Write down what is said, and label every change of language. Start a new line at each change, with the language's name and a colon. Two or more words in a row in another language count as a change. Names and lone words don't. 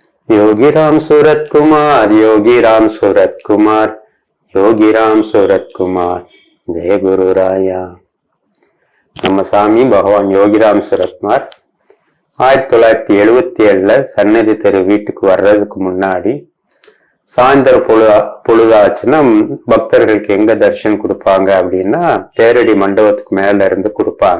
Hindi: योगीराम सूरत कुमार, योगीराम सूरत कुमार, योगीराम सूरत कुमार, जय गुरु राया.
Tamil: நம்ம சாமி பகவான் யோகிராம் சுரத்குமார் 1977 சன்னதி தெரு வீட்டுக்கு வர்றதுக்கு முன்னாடி சாயந்தர பொழுதாச்சுன்னா பக்தர்களுக்கு எங்க தரிசனம் கொடுப்பாங்க அப்படின்னா தேரடி மண்டபத்துக்கு மேல இருந்து கொடுப்பாங்க.